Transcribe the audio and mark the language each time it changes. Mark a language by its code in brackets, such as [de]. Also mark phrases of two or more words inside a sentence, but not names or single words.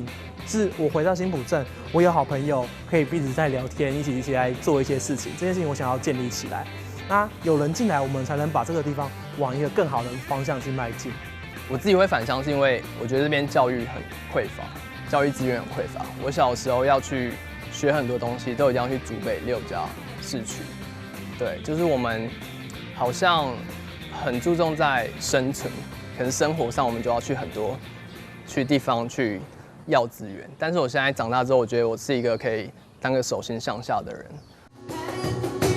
[zh] 是我回到新埔鎮，我有好朋友可以一直在聊天，一起來做一些事情。這件事情我想要建立起來，那有人進來，我們才能把這個地方往一個更好的方向去邁進。我自己會返鄉，是因為我覺得這邊教育很匱乏。教育資源很匱乏，我小時候要去學很多東西，都一定要去竹北6家市區。對，就是我們好像很注重在生存，可能生活上我們就要去很多地方去要資源。但是我現在長大之後，我覺得我是一個可以當個手心向下的人。